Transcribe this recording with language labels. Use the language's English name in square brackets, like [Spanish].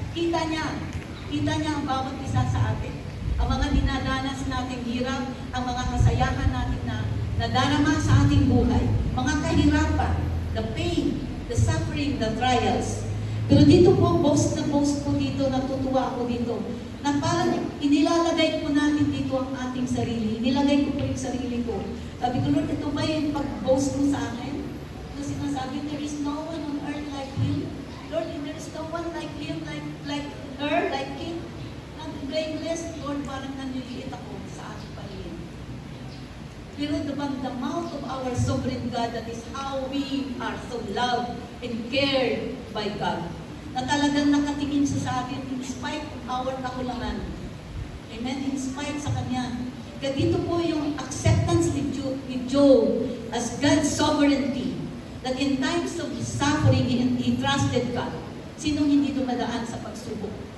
[Filipino] Kita niya ang bawat isa sa atin. Ang mga dinadanas nating hirap, ang mga kasayahan natin na nadarama sa ating buhay, mga kahirapan, [English] the pain, the suffering, the trials. [Filipino] Pero dito po, boast po dito, natutuwa ako dito, na parang inilalagay po natin dito ang ating sarili. Inilagay ko po yung sarili ko. Sabi ko, Lord, ito ba yung pag-boast mo sa akin? Kasi sinasabi, [English] there is no one on earth like Him. Lord, there is no one like Him, like her, like Him. Not blameless, [Filipino] Lord, parang naniliit ako sa ating paligid. [English] Pero the mouth of our sovereign God, that is how we are so loved and cared by God. [Filipino] Na talagang nakatingin siya sa atin [English] in spite of our [Filipino] kakulangan. Amen? [English] In spite [Filipino] sa Kanya. Kaya dito po yung [English] acceptance with Job as God's sovereignty. That in times of his suffering, he trusted God. [Filipino] Sinong hindi dumadaan sa pagsubok?